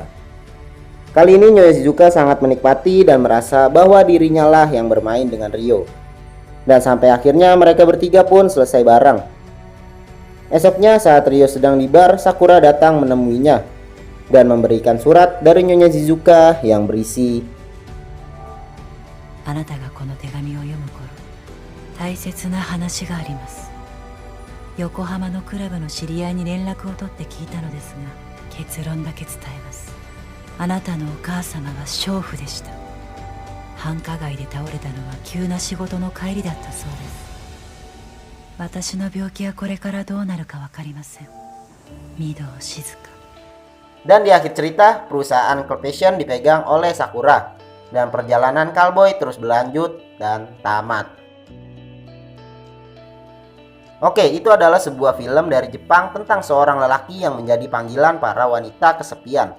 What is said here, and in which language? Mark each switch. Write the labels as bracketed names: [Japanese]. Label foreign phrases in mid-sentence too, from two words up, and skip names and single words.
[Indonesian] Kali ini Nyonya Shizuka sangat menikmati dan merasa bahwa dirinya lah yang bermain dengan Ryo. Dan sampai akhirnya mereka bertiga pun selesai bareng. Esoknya saat Ryo sedang di bar, Sakura datang menemuinya dan memberikan surat dari Nyonya Shizuka yang berisi, [Japanese] "あなたがこの手紙を読む頃、大切な話があります. 横浜のクラブの知り合いに連絡を取って聞いたのですが、結論だけ伝えます。あなたのお母様は娼婦でした。繁華街で倒れたのは急な仕事の帰りだったそうです。私の病気はこれからどうなるかわかりません。御堂静香." [Indonesian] Dan di akhir cerita, perusahaan klub fashion dipegang oleh Sakura dan perjalanan cowboy terus berlanjut dan tamat. Oke, itu adalah sebuah film dari Jepang tentang seorang lelaki yang menjadi panggilan para wanita kesepian.